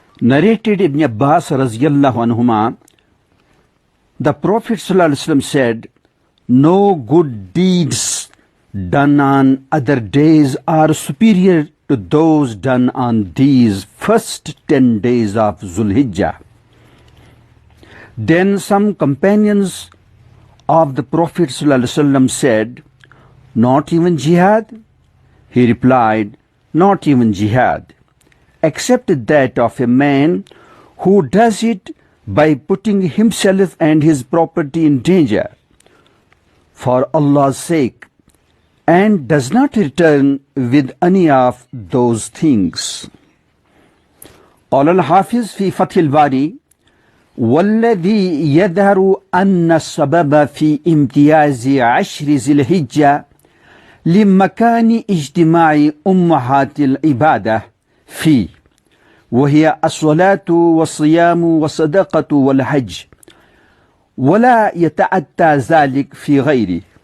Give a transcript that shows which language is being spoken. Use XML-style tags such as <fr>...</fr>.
<en>Narrated ابن عباس رضی اللہ عنہما، The Prophet صلی اللہ علیہ وسلم said, No good deeds done on other days are superior to those done on these first 10 days of Zulhijjah. Then some companions of the Prophet ﷺ said, Not even jihad? He replied, Not even jihad, except that of a man who does it by putting himself and his property in danger for Allah's sake, and does not return with any of those things.</en> <ar>قال الحافظ في فتح الباري والذي يظهر أن السبب في امتياز 10 ذي الحجة لمكان اجتماع أمهات العبادة فيه، وهي الصلاة والصيام والصدقة والحج، ولا يتأتى ذلك في غيره۔</ar>